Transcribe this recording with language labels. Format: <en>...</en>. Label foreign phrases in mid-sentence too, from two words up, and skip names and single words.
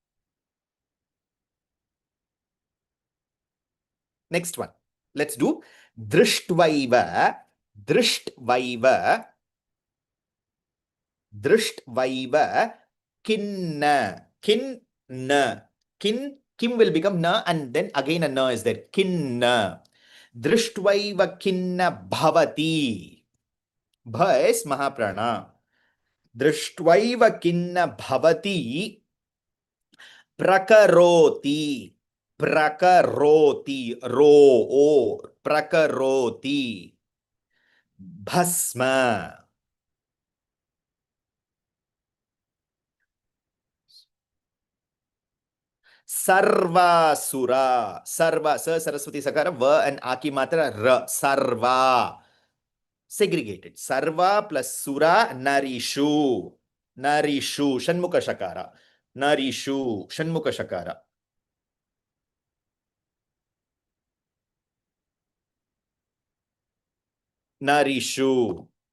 <en>Next one. Let's do</en> <sa>Drishtvaiva, Drishtvaiva, Drishtvaiva, Kinna, Kinna,</sa> <en>Kim will become Na, and then again a Na is there.</en> <sa>Kinna. Drishtvaiva Kinna Bhavati.</sa> <en>Bha is Mahaprana.</en> <sa>Drishtvaiva Kinna Bhavati Prakaroti. Prakaroti. Ro. O. Prakaroti. Bhasma. Sarvasura. Sarva. Sa Saraswati Sakara. Va and Aki Matra. Ra. Sarva.</sa> <en>Segregated. Sarva plus Sura.</en> <sa>Narishu. Narishu. Shanmukha Shakara. Narishu. Shanmukha Shakara. Narishu.</sa>